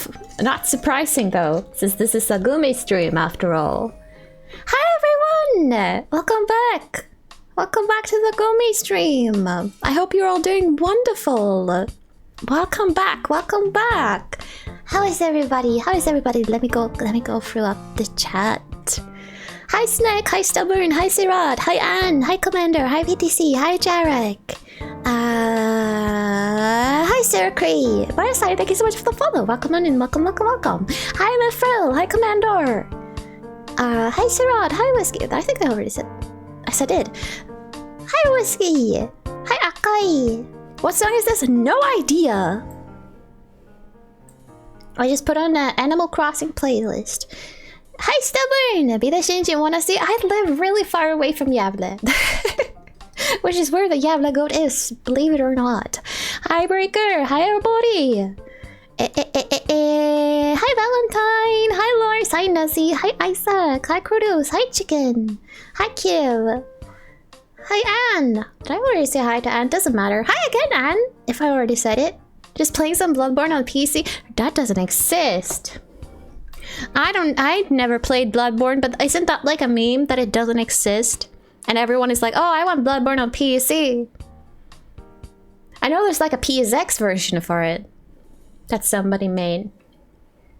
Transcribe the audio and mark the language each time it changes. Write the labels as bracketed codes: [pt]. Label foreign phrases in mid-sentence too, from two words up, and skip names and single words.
[en] Not surprising though, since this is a Gumi stream after all. Hi everyone! Welcome back! Welcome back to the Gumi stream. I hope you're all doing wonderful. Welcome back, welcome back. How is everybody? How is everybody? Let me go through up the chat. Hi Snake, hi Stubborn, hi Sirad, hi Anne, hi Commander, hi VTC, hi Jarek. Hi Sarah Cree. Fireside, thank you so much for the follow. Welcome on in, welcome. Hi Mifril, hi Commander. Hi Sirad, hi Whiskey. I think I already said. I did. Hi Whiskey. Hi Akai. What song is this? No idea. I just put on an Animal Crossing playlist. Hi Stubborn. Be the Shinji wanna see? I live really far away from Yavle. Which is where the Yavla goat is, believe it or not. Hi Breaker, hi everybody. Hi Valentine, hi Lars, hi Nuzzy, hi Isaac, hi Krodos, hi Chicken, hi Kiev, hi Anne. Did I already say hi to Anne? Doesn't matter. Hi again, Anne, if I already said it. Just playing some Bloodborne on PC. That doesn't exist. I've never played Bloodborne, but isn't that like a meme that it doesn't exist? And everyone is like, oh, I want Bloodborne on PC. I know there's like a PSX version for it that somebody made.